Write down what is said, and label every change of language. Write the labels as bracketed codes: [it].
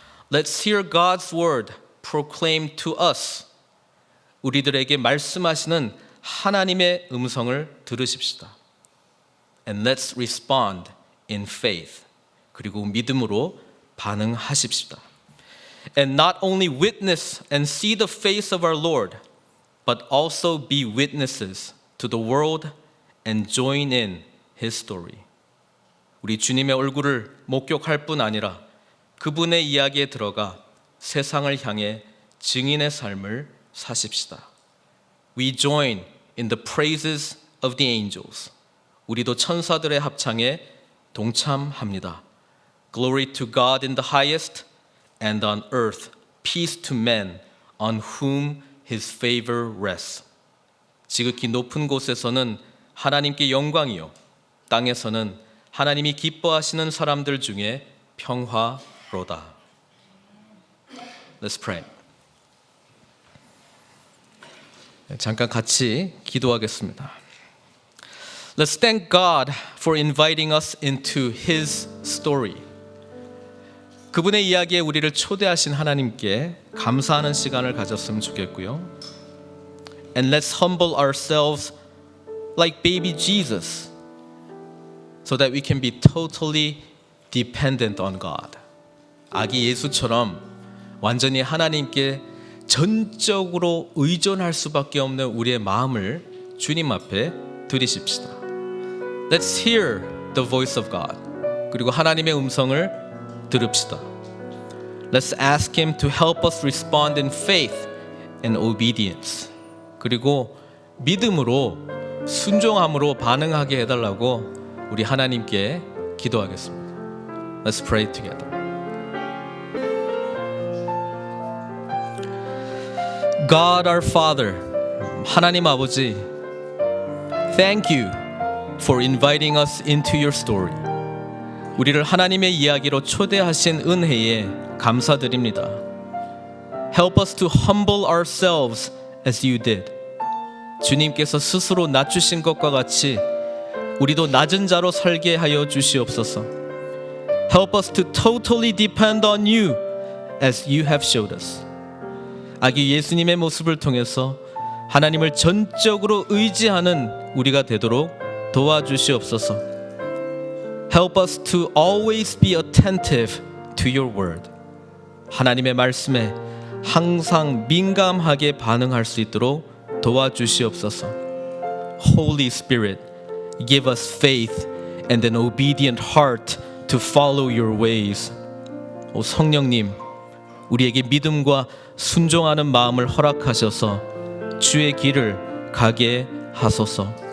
[en] Let's hear God's word proclaimed to us. [ko] 우리들에게 말씀하시는 하나님의 음성을 들으십시다. [en] And let's respond in faith. [ko] 그리고 믿음으로 반응하십시다. [en] And not only witness and see the face of our Lord, but also be witnesses to the world and join in his story. [ko] 우리 주님의 얼굴을 목격할 뿐 아니라 그분의 이야기에 들어가 세상을 향해 증인의 삶을 사십시다. [en] We join in the praises of the angels. [ko] 우리도 천사들의 합창에 동참합니다. [en] Glory to God in the highest, and on earth peace to men on whom his favor rests. [ko] 지극히 높은 곳에서는 하나님께 영광이요, 땅에서는 하나님이 기뻐하시는 사람들 중에 평화로다. [en] Let's pray. [ko] 잠깐 같이 기도하겠습니다. [en] Let's thank God for inviting us into His story. [ko] 그분의 이야기에 우리를 초대하신 하나님께 감사하는 시간을 가졌으면 좋겠고요. [en] And let's humble ourselves like baby Jesus, so that we can be totally dependent on God. [ko] 아기 예수처럼 완전히 하나님께 전적으로 의존할 수밖에 없는 우리의 마음을 주님 앞에 드리십시다. [en] Let's hear the voice of God. [ko] 그리고 하나님의 음성을 들읍시다. [en] Let's ask Him to help us respond in faith and obedience. [ko] 그리고 믿음으로 순종함으로 반응하게 해달라고 우리 하나님께 기도하겠습니다. [en] Let's pray together. God our Father, [ko] 하나님 아버지, [en] Thank you for inviting us into your story. [ko] 우리를 하나님의 이야기로 초대하신 은혜에 감사드립니다. [en] Help us to humble ourselves as you did. [ko] 주님께서 스스로 낮추신 것과 같이 우리도 낮은 자로 살게 하여 주시옵소서. [en] Help us to totally depend on you as you have showed us. [ko] 아기 예수님의 모습을 통해서 하나님을 전적으로 의지하는 우리가 되도록 도와주시옵소서. [en] Help us to always be attentive to your word. [ko] 하나님의 말씀에 항상 민감하게 반응할 수 있도록 도와주시옵소서. [en] Holy Spirit, give us faith and an obedient heart to follow your ways. [ko] 오 성령님, 우리에게 믿음과 순종하는 마음을 허락하셔서 주의 길을 가게 하소서.